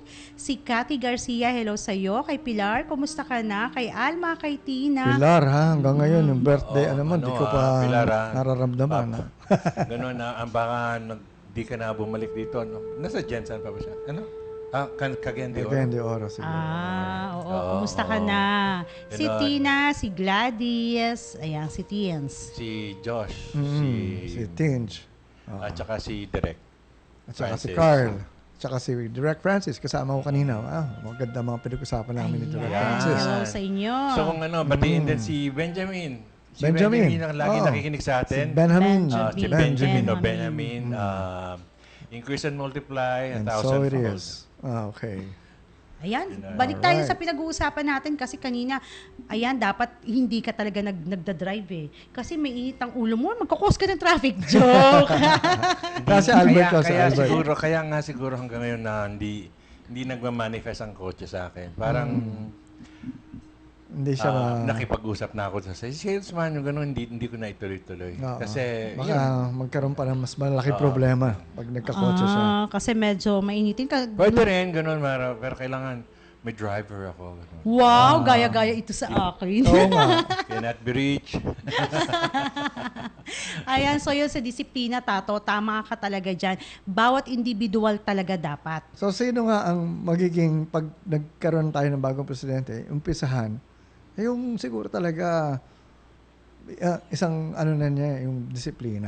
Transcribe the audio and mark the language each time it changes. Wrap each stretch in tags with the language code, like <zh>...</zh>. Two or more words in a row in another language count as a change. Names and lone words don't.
<tl>Si Cathy Garcia, hello sa iyo. Kay Pilar, kumusta ka na? Kay Alma, kay Tina. Pilar, ha? Hanggang ngayon, yung birthday, di ko pa Pilar, nararamdaman. Ha? Ganun na, ang baka di ka na bumalik dito. No? Nasa Jensen pa ba siya? Ano? Cagayan de Oro. Cagayan de Oro, siguro. Oo. Kumusta ka na? Si Ganon. Tina, si Gladys, ayan, si Tiens. Si Josh, Si Tinge. at saka si Direk. At saka si Francis. Carl. At saka si Direk Francis. Kasama ko kanina. Maganda mga pinag-usapan namin ni Direk Ayan, Francis. hello sa inyo. So kung batiin din si Benjamin. Si Benjamin. Benjamin ang lagi Oo. nakikinig sa Si atin. Benjamin. Si Benjamin.</tl> <en>Benjamin. Increase and multiply, And 1,000 so it fold. is. Okay.</en> <tl>Ayan, Yun na. balik tayo</tl> <en>Alright.</en> <tl>sa pinag-uusapan natin kasi kanina, ayan, dapat hindi ka talaga nagda-drive eh. Kasi may init ang ulo mo, magkakos ka ng traffic. Joke! Kasi Albert ko, si kaya Albert. siguro, kaya nga siguro hanggang ngayon na hindi nagmamanifest ang kotse sa akin. Parang Hindi siya nakipag-usap na ako sa salesman, yung gano'n, hindi ko na ituloy-tuloy. Oo. Kasi, Baka magkaroon pa ng mas malaki problema pag nagkakotse siya. Kasi medyo mainitin ka. pwede rin, gano'n, pero kailangan may driver ako. Ganun. Wow, gaya-gaya ito sa akin. Oo nga.</tl> <en>Cannot be reached.</en> <tl>Ayan, so yun sa disiplina, Tato, tama ka talaga dyan. Bawat individual talaga dapat. So, sino nga ang magiging, pag nagkaroon tayo ng bagong presidente, umpisahan, yung siguro talaga, isang na niya, yung disiplina.</tl>